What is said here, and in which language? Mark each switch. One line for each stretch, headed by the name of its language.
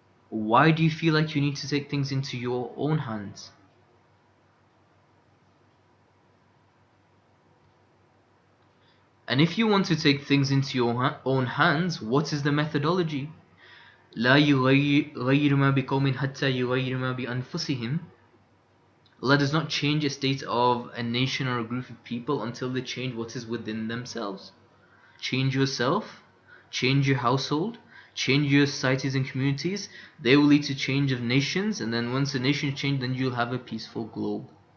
English: Why do you feel like you need to take things into your own hands? And if you want to take things into your own hands, what is the methodology?
Arabic: لا يغير ما بقوم حتى يغير ما بأنفسهم.
English: Allah does not change a state of a nation or a group of people until they change what is within themselves. Change yourself, change your household, change your societies and communities. They will lead to change of nations, and then once the nations change, then you'll have a peaceful globe.